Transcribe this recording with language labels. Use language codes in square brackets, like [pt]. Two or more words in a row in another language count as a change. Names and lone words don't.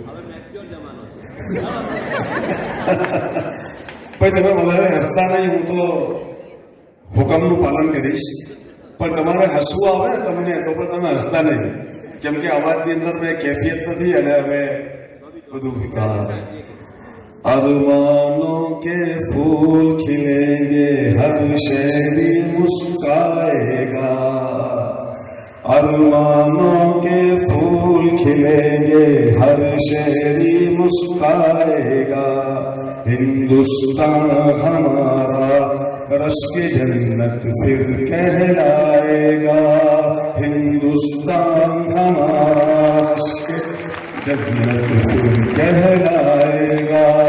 [gu] ભાઈ તમે વધારે હસતા નહીં, હું તો હુકમનું પાલન કરીશ। પણ તમારે હસવું આવે ને તમને તો પણ તમે હસતા નહીં, કેમ કે અવાજની અંદર મેં કેફિયત નથી અને હવે [ur] ارمانوں کے پھول کھلیں گے ہر شہری مسکرائے گا ارمانوں کے پھول کھلیں گے ہر شہری مسکرائے گا ہندوستان ہمارا رشک جنت پھر کہلائے گا ہندوستان ہمارا رشک جنت پھر کہلائے گا